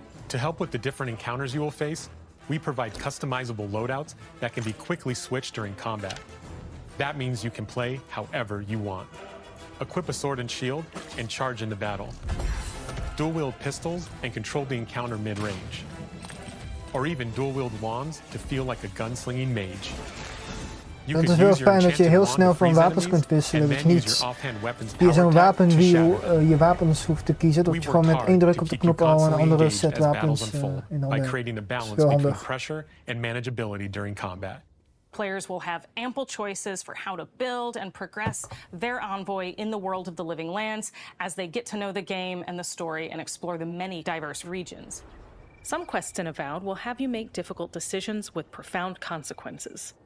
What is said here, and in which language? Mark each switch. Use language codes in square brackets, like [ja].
[en] To help with the different encounters you will face, we provide customizable loadouts that can be quickly switched during combat. That means you can play however you want. Equip a sword and shield and charge into battle. Dual-wield pistols and control the encounter mid-range. Or even dual-wield wands to feel like a gunslinging mage. [nl] Het is heel fijn dat je heel snel van wapens kunt wisselen. Dat je niet via zo'n wapenwiel je wapens hoeft te kiezen. Dat je gewoon met één druk op de knop al een andere set wapens in handen hebt. Dat is wel handig. [en] Players will have ample choices for how to build and progress their envoy in the world of the living lands as they get to know the game and the story and explore the many diverse regions. Some quests in Avowed will have you make difficult decisions with profound consequences.